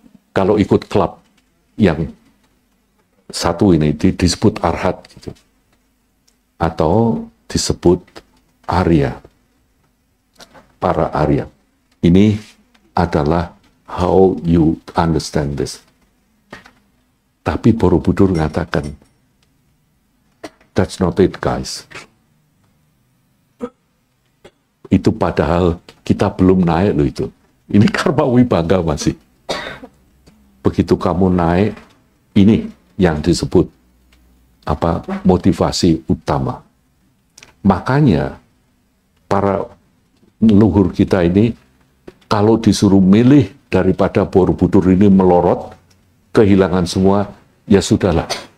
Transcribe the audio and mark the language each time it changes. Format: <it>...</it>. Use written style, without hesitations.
<id>Kalau ikut klub yang satu ini disebut arhat, gitu. Atau disebut Arya. Para Arya. Ini adalah</id> <en>how you understand this.</en> <id>Tapi Borobudur mengatakan,</id> <en>that's not it, guys.</en> <id>Itu padahal kita belum naik loh itu. Ini karma wibangga masih. Begitu kamu naik, ini yang disebut motivasi utama. Makanya para leluhur kita ini kalau disuruh milih daripada Borobudur ini melorot, kehilangan semua, ya sudahlah.</id>